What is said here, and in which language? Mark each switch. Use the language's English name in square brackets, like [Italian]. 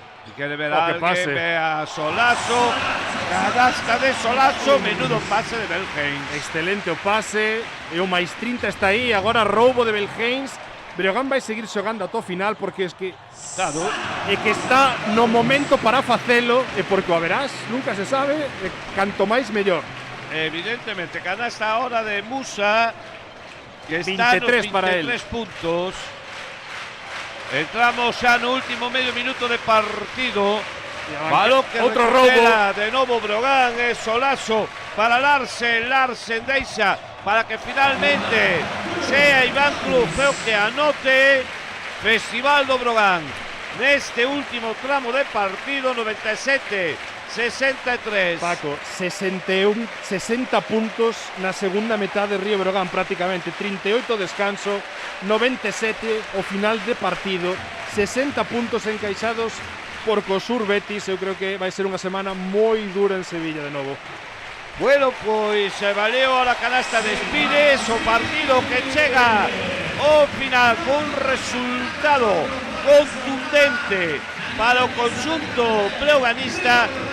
[Spanish] Y quiere ver a alguien, ve a Solaso, canasta de Solaso, menudo pase de Belgeis. [Galician] Excelente o pase, e o máis 30 está aí, agora roubo de Belgeis. Breogán vai seguir xogando ata o final porque es que claro, e que está no momento para facelo, e porque o verás, nunca se sabe, e canto máis mellor. Evidentemente, canasta ahora de Musa, que está 23 para él. 23 puntos. Entramos xa no último medio minuto de partido. Balón que outro recupera roubo de novo Brogan, é Solaso para Larsen deixa para que finalmente sea Iván Cruz o que anote. Festival do Brogan neste último tramo de partido. 97-63. Paco, 60 puntos na segunda metade de Río Breogán prácticamente, 38 descanso, 97 o final de partido, 60 puntos encaixados por Cosur Betis. Eu creo que vai ser unha semana moi dura en Sevilla de novo. Bueno, pois valeu a la canasta de Spires, o partido que chega ao final con resultado contundente para o conxunto breoganista.